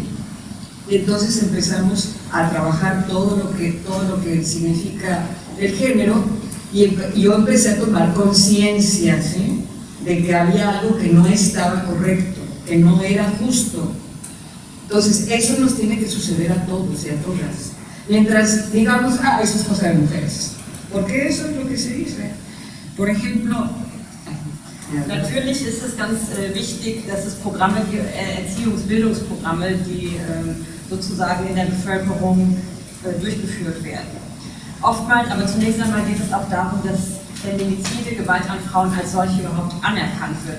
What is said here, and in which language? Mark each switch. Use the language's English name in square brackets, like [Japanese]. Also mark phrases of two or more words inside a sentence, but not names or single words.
[Spanish] Y entonces empezamos a trabajar todo lo que significa el género, y yo empecé a tomar conciencia, ¿sí? De que había algo que no estaba correcto, que no era justo. Entonces eso nos tiene que suceder a todos y a todas. Mientras digamos, eso es cosa de mujeres. Porque eso es lo que se dice. Por ejemplo, [German] natürlich ist es ganz wichtig, dass es Programme, Erziehungsbildungsprogramme, die sozusagen in der Bevölkerung durchgeführt werden. Oftmals, aber zunächst einmal geht es auch darum, dass Feminizide, Gewalt an Frauen als solche überhaupt anerkannt wird.